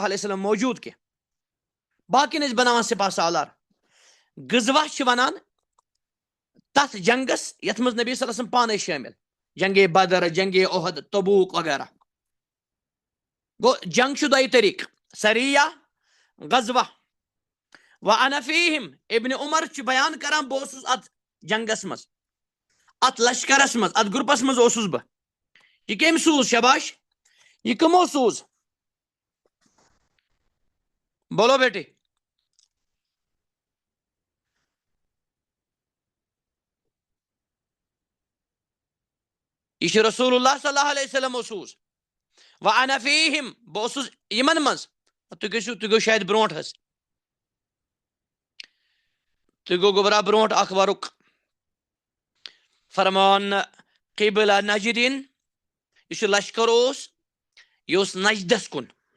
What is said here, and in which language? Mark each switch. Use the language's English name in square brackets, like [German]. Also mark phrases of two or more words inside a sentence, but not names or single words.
[Arabic] علیہ وسلم [Kashmiri] موجوٗد کینٛہہ باقین ٲسۍ بناوان سپاہ سالار غزوہ چھِ ونان تتھ جنگس یتھ منٛز نبی [Arabic] صلی اللہ علیہ وسلم [Kashmiri] پانہٕ ٲسۍ شٲمِل جنگے بدر جنگے احد تبوک وغیرہ گوٚو جنگ چھُ دۄیہِ طریٖقہٕ سریہ غزوہ [Arabic] وانا فیہم [Kashmiri] ابن عمر چھُ بیان کران بہٕ اوسُس اتھ جنگس منٛز اتھ لشکرس منٛز اتھ گروپس منٛز اوسُس بہٕ یہِ کٔمۍ سوٗز شباش یہِ کٕمو سوٗز [Urdu] بولو بیٹے [Kashmiri] یہ چھُ [Arabic] رسول اللہ صلی اللہ علیہ وسلمو [Kashmiri] سوٗز [Arabic] وانا فیہم [Kashmiri] بہٕ اوسُس یِمن منٛز تُہۍ گٔو شاید برونٛٹھ حظ تُہۍ گوٚو گوٚبرا برونٛٹھ اکھ ورُق فرمان قبلہ نجدین یُس یہِ لشکر اوس یہِ اوس نجدس کُن